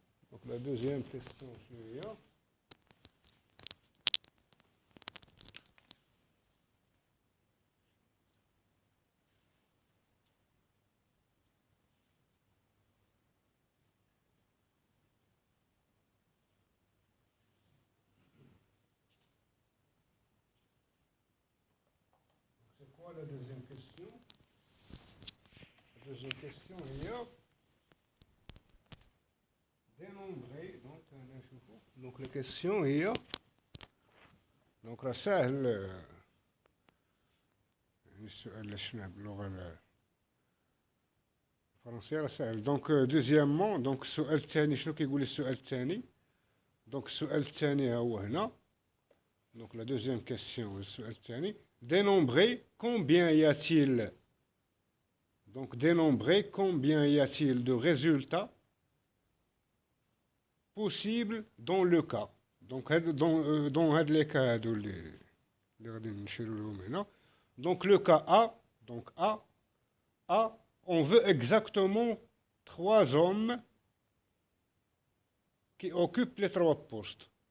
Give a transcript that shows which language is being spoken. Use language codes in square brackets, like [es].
[ar] دونك لا دوزيام كيسيون شنو هي؟ [fr] La deuxième question. La deuxième question هي dénombrer. Donc la question [ar] هي دونك راه ساهل السؤال اللي شفناه باللغه الفرنسيه راه ساهل. دونك دوزيامون دونك السؤال الثاني شنو كيقول السؤال الثاني؟ دونك السؤال الثاني ها هو هنا. دونك لا دوزيام كيسيون السؤال الثاني [fr] dénombrer combien y a-t-il. Donc dénombrer combien y a-t-il de résultats possibles dans le cas. Donc dans les cas [ar] هادو اللي غادي نشيرو لهم هنا. [fr] Donc le cas A, donc A, on veut exactement 3 hommes qui occupent les trois postes.